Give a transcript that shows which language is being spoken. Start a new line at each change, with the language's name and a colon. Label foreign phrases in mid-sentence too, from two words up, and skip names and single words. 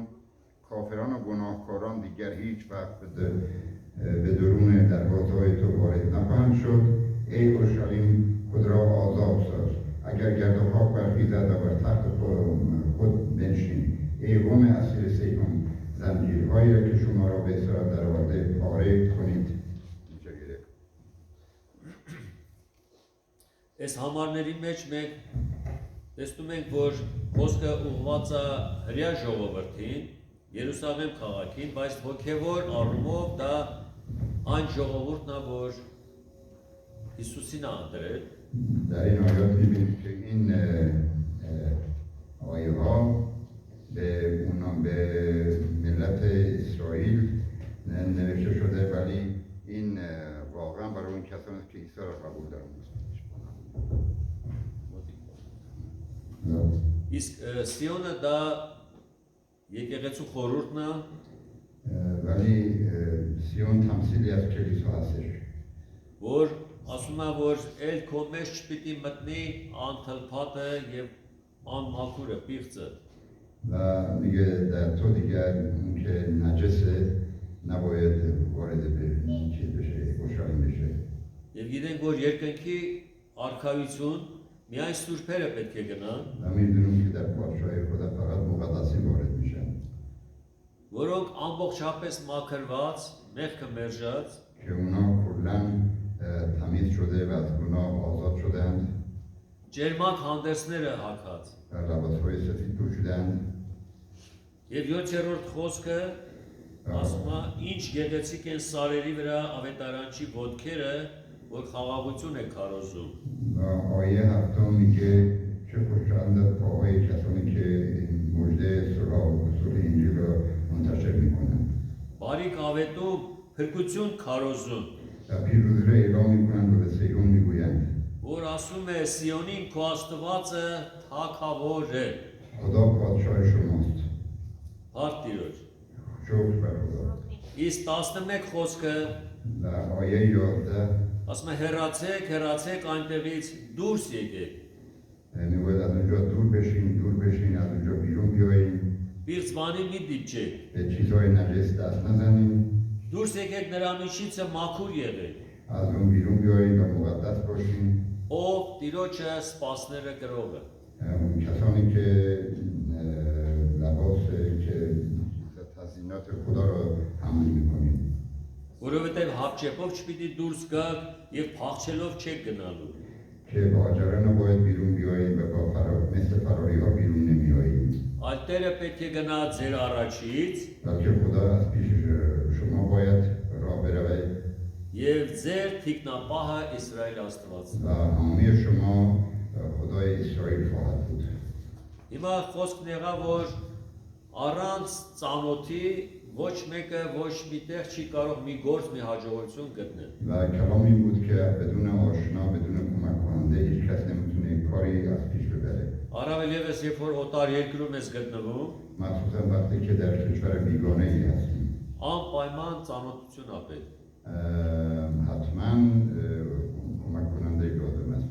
Persian: کافران و گناهکاران دیگر هیچ وقت به درون دروازه‌های تو وارد نخواهند شد. ای اورشلیم خود را آزاد ساز. اگر گرد و خاک برخیزد و بر تخت خود بنشین. ای قوم اسیر صهیون زنجیرهایی را که شما را به اسارت درآورده پاره کنید.
Armenian: Այս համարների մեջ մենք տեսնում ենք, որ խոսքը ուղղված է հրյա ժողովրդին, Երուսաղեմ քաղաքին, բայց հոգևոր առումով դա այն ժողովուրդն է, որ Հիսուսին է անդրել.
Persian: در این آیات می‌بینیم که این آیه‌ها به ملت اسرائیل نوشته شده ولی این واقعا برای اون کسانی است که عیسی را قبول دارند.
Armenian: Իսկ Սիոնը դա եկեղեցու խորհուրդն է,
Persian: ولی سیون تمثیلی از کلیسا هستش
Armenian: որ ասում է, որ էլ քո մեջ չպիտի մտնի անթլփատը եւ անմաքուրը, պիղծը.
Persian: و میگه در تو دیگر اون که نجسه نباید وارد به این چیز بشه اورشلیم بشه
Armenian: Եվ գիտենք, որ երկնքի արքայություն միայն սուրբերը պետք է գնան,
Persian: و میدونیم که در پادشاهی خدا فقط مقدسین وارد میشن
Armenian: որոնք ամբողջապես մաքրված, մեղքը մերժած,
Persian: که اونا کلا تمیز شده و از گناه آزاد شدند
Armenian: ջերմակ հանդերձները հագած.
Persian: و لباسهای سفید پوشیدند
Armenian: Եվ 7-րդ խոսքը ասում է, ինչ գեղեցիկ են սարերի վրա ավետարանչի ոտքերը, որ խաղաղություն է քարոզում.
Persian: و آیه هفتم میگه چه خوشایند پاهای کسانی که مژده صلح و رسول انجیل را منتشر میکنند
Armenian: Բարիք ավետում փրկություն քարոզում,
Persian: و پیروزی را اعلام میکنند و به صهیون میگویند
Armenian: որ ասում է Սիոնին քո Աստվածը թագավոր է,
Persian: خدا پادشاه شماست
Armenian: Փառք Տիրոջ.
Persian: شکر بر خدا
Armenian: Իսկ 11 խոսքը
Persian: و آیه 11
Armenian: ասում է հեռացեք այնտեղից դուրս եկեք.
Persian: میگوید از اونجا دور بشین از اونجا بیرون بیاییم
Armenian: Պիղծ բանի մի դիպչեք.
Persian: به چیزهای نجس دست نزنیم
Armenian: Դուրս եկեք նրա միջիցը մաքուր եղեք.
Persian: از اون بیرون بیاییم و مقدس باشیم
Armenian: Ով Տիրոջը սпасները գրողը.
Persian: اون کسانی که لباس که تزیینات خدا را حمل میکنیم
Armenian: Որովհետև հապճեպով չպիտի դուրս գաք եւ փախչելով չեք գնալու.
Persian: که با عجله نباید بیرون بیاییم و مثل فراری ها بیرون نمیاییم
Armenian: Այլ Տերը պետք է գնա ձեր առաջից
Persian: بلکه خدا از پیش شما باید راه برود
Armenian: եւ ձեր թիկնապահը Իսրայել Աստվածն.
Persian: و حامی شما خدای اسرائیل خواهد بود
Armenian: Հիմա խոսքն եղա, որ առանց ծանոթի ոչ մեկը ոչ միտեղ չի կարող մի գործ, մի հաջողություն գտնել.
Persian: و کلام این بود که بدون آشنا بدون کمک کننده هیچ کس نمیتونه کاری از پیش ببره
Armenian: Առավել ևս երբ որ օտար երկրում ես գտնվում,
Persian: مخصوصا وقتی که در کشور بیگانه ای هستیم
Armenian: անպայման ծանոթություն ապել։
Persian: حتما کمک کننده لازم است